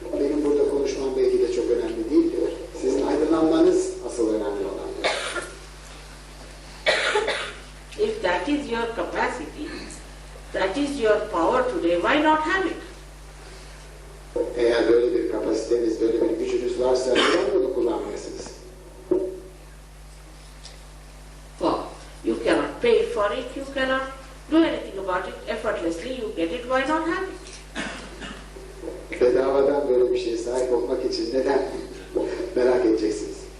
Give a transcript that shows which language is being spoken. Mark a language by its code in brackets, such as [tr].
[tr] Benim burada konuşmam belki de çok önemli değil diyor. Sizin aydınlanmanız asıl önemli olan diyor. [en] If that is your capacity, that is your power today, why not have it? [tr] Eğer böyle bir kapasiteniz, böyle bir gücünüz varsa neden bunu kullanmıyorsunuz? [en] For you cannot pay for it, you cannot do anything about it effortlessly, you get it, why not have it? [tr] Bedavadan böyle bir şeye sahip olmak için neden merak edeceksiniz?